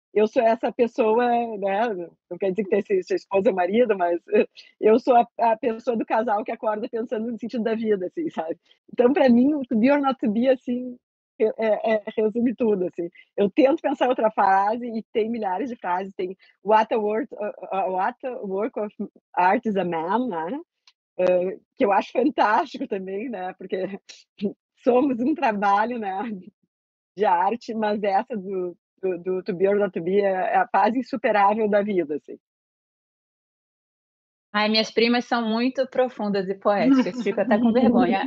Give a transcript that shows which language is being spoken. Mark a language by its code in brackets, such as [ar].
[pt] Eu sou essa pessoa, né? Não quer dizer que tem sua esposa ou marido, mas eu sou a pessoa do casal que acorda pensando no sentido da vida, assim, sabe? Então, para mim, o [en] To Be or Not To Be, [pt] assim, resume tudo, assim. Eu tento pensar outra frase e tem milhares de frases. Tem [en] What a work of art is a man, né? [pt] Que eu acho fantástico também, né? Porque somos um trabalho, né, de arte, mas essa do [en] To Be or Not To Be [pt] é a fase insuperável da vida, assim. Ai, minhas primas são muito profundas e poéticas, fico até com vergonha.